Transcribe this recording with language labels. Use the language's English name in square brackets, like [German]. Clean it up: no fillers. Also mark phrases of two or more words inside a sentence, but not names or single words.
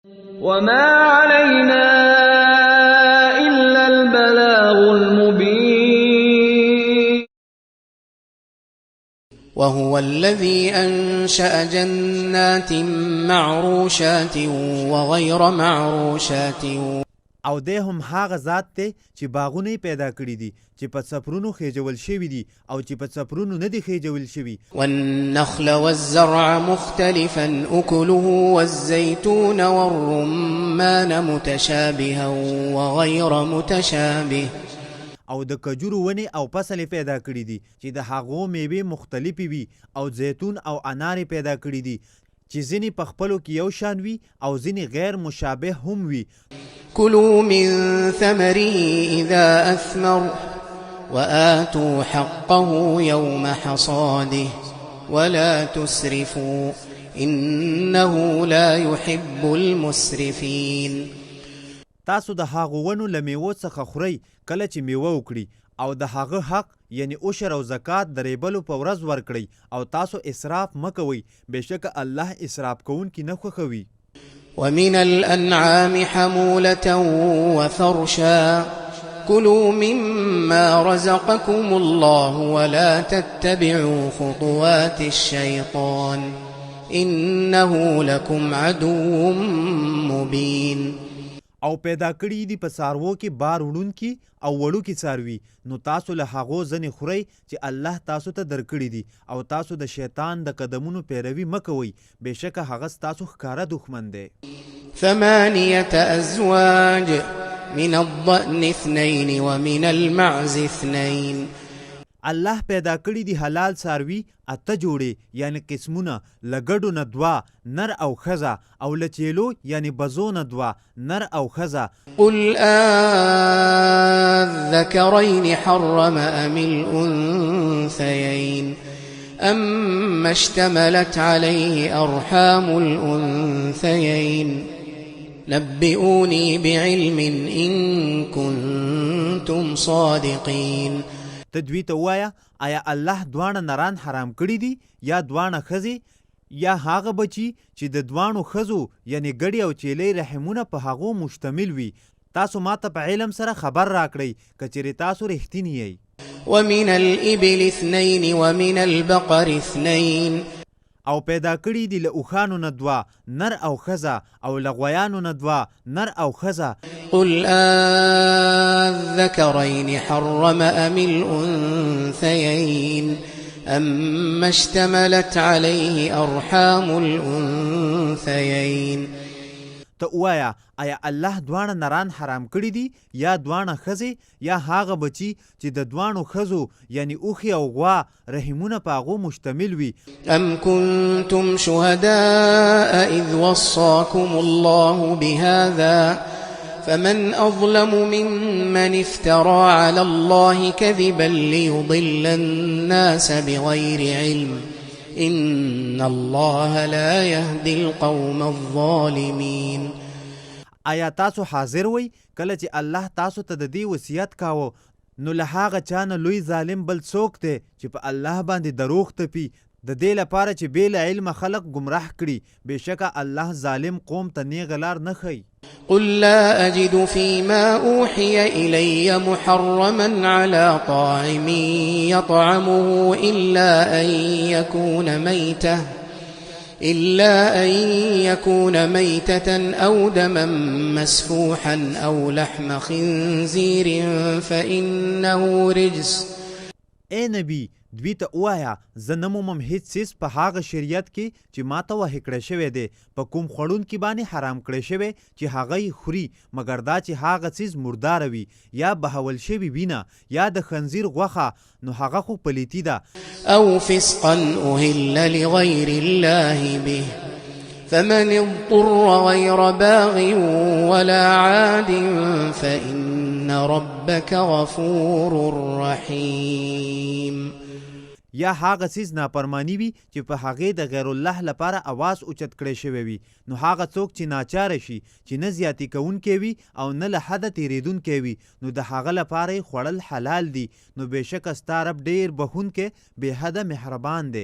[Arabic] وما علينا إلا البلاغ المبين وهو الذي أنشأ جنات معروشات وغير معروشات [Pashto] او دی هم هغه ذات دی چې باغونه پیدا کړي دي چې په څپرونو خېجول شوي دي او چې په څپرونو نه دي خېجول شوي. [Arabic] والنخل والزرع مختلفا أكله والزيتون والرمان متشابها وغير متشابه [Pashto] او د کجورو ونې او فصل پیدا کړي دي چې د هغو میوې مختلفې وي او زیتون او انار پیدا کړي دي چې ځینې په خپلو کې یو شان وي او ځینې غیر مشابه هم وي. [Arabic] كلوا من ثمره إذا أثمر وآتوا حقه يوم حصاده ولا تسرفوا إنه لا يحب المسرفين. [Pashto] تاسو د هغو ونو له میوو څخه خورئ کله چې میوه وکړي او د هغه حق یعنی عشر او زکات د ریبلو په ورځ ورکړئ او تاسو اسراف مکوئ بېشکه الله اسراف کوونکي نه خوښوي. [Arabic] ومن الأنعام حمولة وفرشا كلوا مما رزقكم الله ولا تتبعوا خطوات الشيطان إنه لكم عدو مبين. [Pashto] او پیدا کړي دي په څاروو کې بار وړونکي او وړوکي څاروي نو تاسو له هغو ځنې خورئ چې الله تاسو ته درکړي دي او تاسو د شیطان د قدمونو پیروي مه کوئ بېشکه هغه ستاسو ښکاره دښمن دی. [Arabic] 8 أزواج من الضأن 2 ومن المعز 2. [Pashto] الله پیدا کړي دي حلال څاروي 8 جوړې یعنی قسمونه له ګډو نه 2 نر او ښځه او له چیلو یعنی بزو نه 2 نر او ښځه. [Arabic] قل الذكرين حرم أم الأنثيين أما اشتملت عليه أرحام الأنثيين نبئوني بعلم إن كنتم صادقين. [Pashto] تدوی ته وایا آیا الله دوانه نران حرام کړي دي یا دوانه ښځې یا هغه بچي چې د دوانو ښځو یعنی ګډې او چیلې رحمونه په هغو مشتمل وي. تاسو ماته په علم سره خبر راکړئ که چیرې تاسو رښتیني یئ. [Arabic] ومن الإبل 2 ومن البقر 2. [Pashto] او پیدا کړي دي له اوښانو نه 2 نر او ښځه او له غویانو نه 2 نر او ښځه. [Arabic] قل الذكرين حرم أم الأنثيين أما اشتملت عليه أرحام الأنثيين. [Pashto] ته وایا آیا الله دوانه نران حرام کړي دي یا دوانه ښځې یا هغه بچي چې د دوانو ښځو یعنی اوښې او غوا رحمونه په هغو مشتمل وي. [Arabic] أم كنتم شهداء إذ وصاكم الله بهذا فمن أظلم ممن افترى على الله كذبا ليضل الناس بغير علم إن الله لا يهدي القوم الظالمين. [Pashto] آیا تاسو حاضر وئ کله چې الله تاسو ته د دې وصیت کاوه نو له هغه چا نه لوی ظالم بل څوک دی چې په الله باندې دروغ تپي د دې لپاره چې بې له علمه خلق گمراه کړي بېشکه الله ظالم قوم ته نیغه لار نه ښیي. [Arabic] قل لا أجد فيما أوحي إلي محرما على طاعم يطعمه إلا أن يكون ميتة أو دما مسفوحا أو لحم خنزير فإنه رجس. [Pashto] اے نبی دوی ته ووایه زه نه مومم هیڅ څیز په هغه شریعت کې چې ما ته وحی کړی شوی دی په کوم خوړونکي باندې حرام کړی شوی چې هغه یې خوري مګر دا چې هغه څیز مرداره وي یا بهول شوي وینه یا د خنزیر غوښه نو هغه خو پلیتي ده. [Arabic] أو فسقا أهل لغير الله به فمن اضطر غير باغ ولا عاد فإن ربك غفور رحيم. [Pashto] یا هغه څیز نافرمانی وي چې په هغې د غیر الله لپاره اواز اوچت کړی شوی وي نو هغه څوک چې ناچاره شي چې نه زیاتې کوونکی وي او نه له حده تېرېدونکی وي نو د هغه لپاره یې خوړل حلال دي نو بېشکه ستا رب ډېر بخښونکی بې حده مهربان دی.